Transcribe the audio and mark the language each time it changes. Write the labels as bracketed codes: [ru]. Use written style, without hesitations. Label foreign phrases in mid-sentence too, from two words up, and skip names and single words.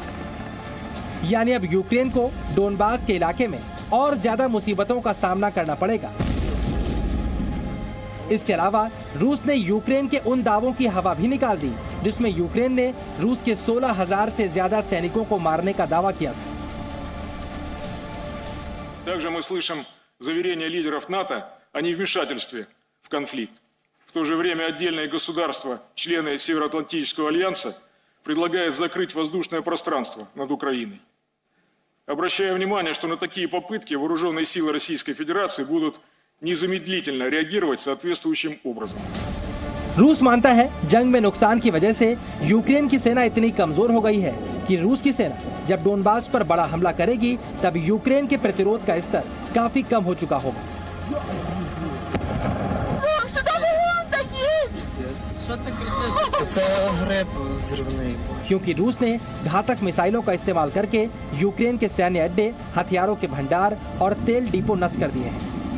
[hi] यानी अब यूक्रेन को डोनबास के इलाके में और ज्यादा मुसीबतों का सामना करना पड़ेगा। इसके अलावा रूस ने यूक्रेन के उन दावों की हवा भी निकाल दी जिसमें यूक्रेन ने रूस के 16,000 से ज्यादा सैनिकों को मारने का दावा किया था। [ru] Также мы слышим заверения лидеров НАТО о невмешательстве в конфликт. В то же время отдельные государства, члены Североатлантического альянса, предлагают закрыть воздушное пространство над Украиной. Обращаю внимание, что на такие попытки вооруженные силы Российской Федерации будут незамедлительно реагировать соответствующим образом. [hi] रूस मानता है जंग में नुकसान की वजह से यूक्रेन की सेना इतनी कमजोर हो गई है कि रूस की सेना जब डोनबास पर बड़ा हमला करेगी तब यूक्रेन के प्रतिरोध का स्तर काफी कम हो चुका होगा। क्योंकि रूस ने घातक मिसाइलों का इस्तेमाल करके यूक्रेन के सैन्य अड्डे, हथियारों के भंडार और तेल डिपो नष्ट कर दिए हैं।